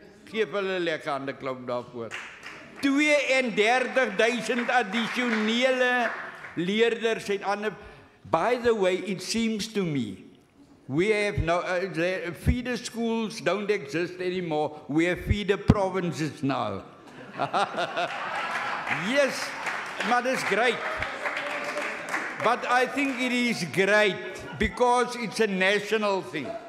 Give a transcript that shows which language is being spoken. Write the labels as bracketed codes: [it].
[af] Geef hulle 'n lekker handeklop daarvoor. 32,000 addisionele leerders uit ander. [en] By the way, it seems to me, we have no, the feeder schools don't exist anymore. We have feeder provinces now. Yes, but it's great. But I think it is great because it's a national thing.